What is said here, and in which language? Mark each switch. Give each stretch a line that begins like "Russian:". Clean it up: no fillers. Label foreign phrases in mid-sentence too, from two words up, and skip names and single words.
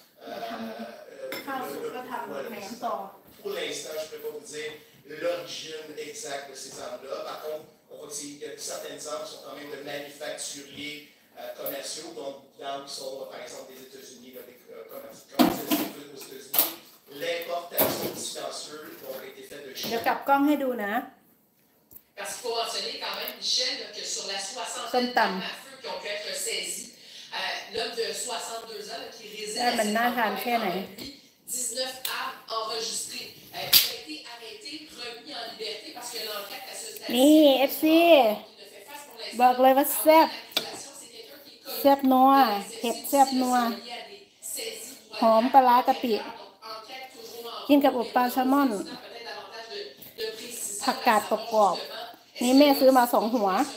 French: Pour l'instant, je ne peux pas vous dire l'origine exacte de ces armes-là. Par contre, on voit qu'il y a certaines armes qui sont quand même de manufacturiers commerciaux, donc d'armes qui sont, par exemple, des États-Unis, comme celles aux États-Unis. L'importation silencieuse a été faite de Chine.
Thai: เดี๋ยวกลับกล้องให้ดูนะ
French: Parce qu'il faut mentionner quand même, Michel, que sur la soixantaine d'armes à feu qui ont pu être saisies, l'homme de 62 ans qui réside à lui, 19 armes enregistrées. Il a été arrêté, remis en liberté parce que l'enquête à ce stade-ci
Thai: นี่ FC บอกเลยว่าแซ่บแซ่บนัวเห็ดแซ่บนัวหอมปลาร้ากะปิกินกับอบปลาแซลมอนผักกาดกรอบๆนี่แม่ซื้อมา2 หัว